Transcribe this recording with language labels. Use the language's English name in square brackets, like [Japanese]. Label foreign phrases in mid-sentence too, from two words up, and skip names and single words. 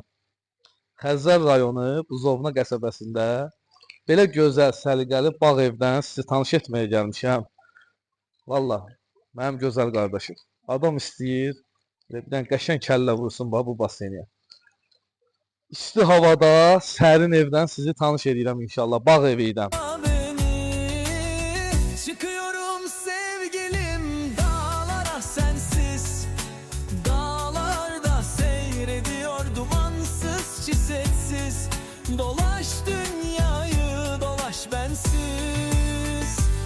[Azerbaijani] Xəzər rayonu Buzovna qəsəbəsində belə gözəl, səliqəli bağ evdən sizi tanış etməyə gəlmişəm. Valla, mənim gözəl qardaşım. Adam istəyir, bir dənə qəşəng kəllə vursun bu basenə. İsti havada, sərin evdən sizi tanış edirəm inşallah, bağ evi ilə. [Turkish] Çıkıyorum sevgilim dağlara sensiz. Dağlarda seyrediyor dumansız çisetsiz. Dolaş dünyayı dolaş bensiz.